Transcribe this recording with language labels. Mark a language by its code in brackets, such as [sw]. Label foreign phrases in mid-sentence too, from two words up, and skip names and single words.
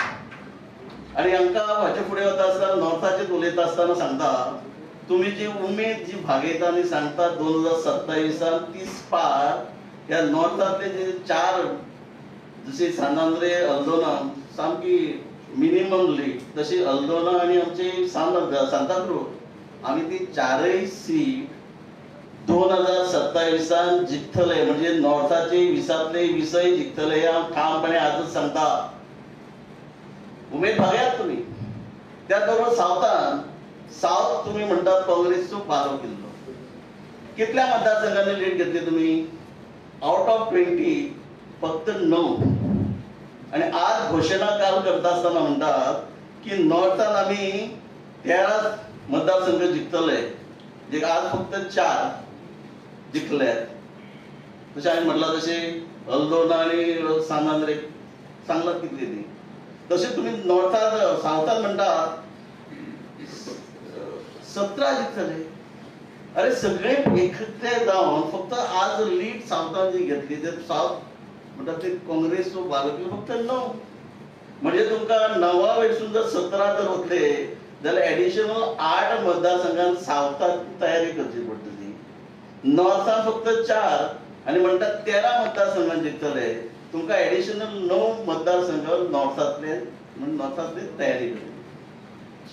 [kok] आणि आमकां हाचे फुडें वता आसतना नॉर्थाचेच उलयता आसतना सांगता, तुम्ही जी उमेद जी भागयता आनी सांगता 2027 30 पार ह्या नॉर्थातले जे 4 जसे सानांद्रे अल्दोना सामकी मिनिमम लीड, तशी अल्दोना आणि आमचे सांताक्रूज आम्ही ती 4 सीट 2027 जिखतले, म्हणजे नॉर्थाचे 20तले 20 जिखतले हे ठामपणे आजच सांगता. उमेद भागयात तुम्ही. त्याचबरोबर साऊथ तुम्ही म्हणतात काँग्रेसचो 12 किल्लो. कितल्या मतदारसंघांनी लीड घेतली तुम्ही? [en] out of [kok] 20 फक्त 9. आणि आज घोषणा काल करता असताना म्हणतात की नॉर्थात आम्ही 13 मतदारसंघ जिंकतले, जे आज फक्त 4 जिंकल्यात. तसे आम्ही म्हटलं तसे अल्दोना आणि सानांद्रे सांगलात कितली ती. तसे तुम्ही नॉर्थात साऊथात म्हणतात 17 जिंकतले. अरे सगळे एकत्र जाऊन फक्त आज लीड साऊथात जी घेतली ते साऊथ म्हणतात ते काँग्रेसचो भारतीय फक्त 9. म्हणजे तुमका 9 वयसून जर 17 जर होतले जाल्यार ऍडिशनल 8 मतदारसंघात साऊथात तयारी करची पडटली. नॉर्थात फक्त 4 आणि म्हणतात 13 मतदारसंघात जिंकतले. तुमका ऍडिशनल 9 मतदारसंघ नॉर्थातले म्हणून नॉर्थातली तयारी करची.